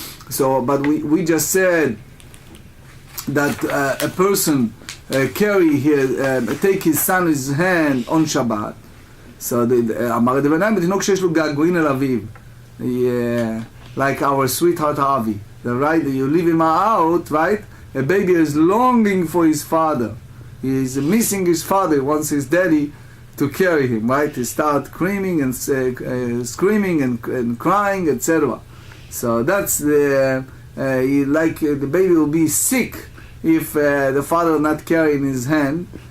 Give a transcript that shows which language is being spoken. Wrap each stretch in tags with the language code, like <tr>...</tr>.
<en>So, but we just said that a person take his son in his hand on Shabbat.</en> <he>So אמר דבניים בתינוק שיש לו געגועין אל אביו,</he> <en>like our sweetheart Avi, right? You leave him out, right? A baby is longing for his father. He is missing his father. He wants his daddy to carry him, right? He start screaming and crying, etc. So that's the the baby will be sick if the father will not carry in his hand.</en>